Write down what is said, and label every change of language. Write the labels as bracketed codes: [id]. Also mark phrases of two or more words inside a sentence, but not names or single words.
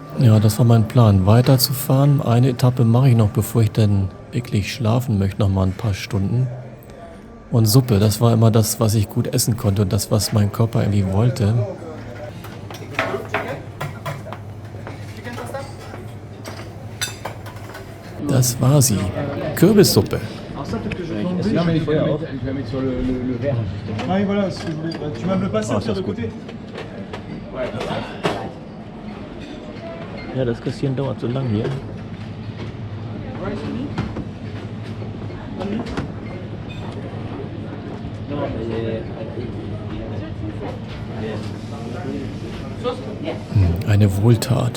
[de] Ja, das war mein Plan, weiterzufahren. Eine Etappe mache ich noch, bevor ich dann wirklich schlafen möchte, noch mal ein paar Stunden. Und Suppe, das war immer das, was ich gut essen konnte und das, was mein Körper irgendwie wollte. Das war sie. Kürbissuppe. [fr] Non mais il faut la mettre, je vais mettre sur le verre. Ah oui, voilà, ce que je voulais. Tu vas me le passer, de côté. [de] Ja, das Kassieren dauert so lang hier. Eine Wohltat.